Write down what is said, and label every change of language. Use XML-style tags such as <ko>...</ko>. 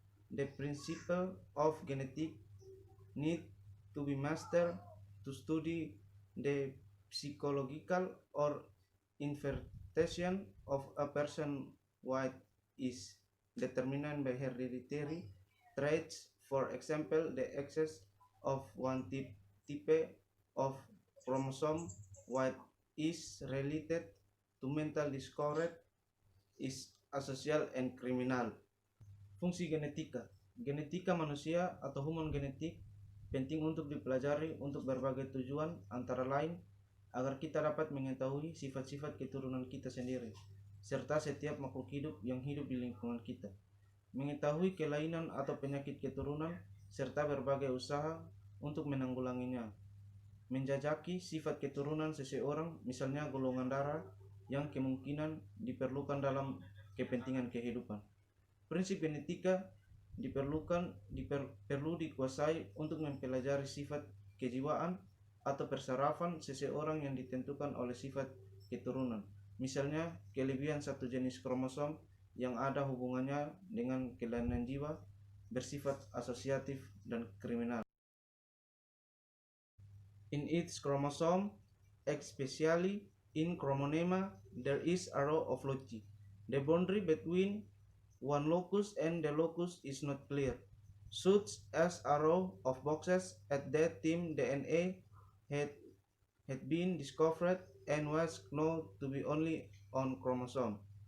<en>The principle of genetic need to be mastered to study the psychological or invertation of a person what is determined by hereditary traits. For example, the excess of one type of chromosome what is related to mental disorder is asocial and criminal.</en> <id>Fungsi genetika. Genetika manusia atau human genetik penting untuk dipelajari untuk berbagai tujuan, antara lain agar kita dapat mengetahui sifat-sifat keturunan kita sendiri serta setiap makhluk hidup yang hidup di lingkungan kita, mengetahui kelainan atau penyakit keturunan serta berbagai usaha untuk menanggulanginya, menjajaki sifat keturunan seseorang, misalnya golongan darah yang kemungkinan diperlukan dalam kepentingan kehidupan. Prinsip genetika perlu dikuasai untuk mempelajari sifat kejiwaan atau persarafan seseorang yang ditentukan oleh sifat keturunan, misalnya kelebihan satu jenis kromosom yang ada hubungannya dengan kelainan jiwa bersifat asosiatif dan kriminal.</id> <en>In each chromosome, especially in chromonema, there is a row of loci. The boundary between one locus and the locus is not clear, such as a row of boxes at that time DNA had been discovered and was known to be only on chromosome.</en>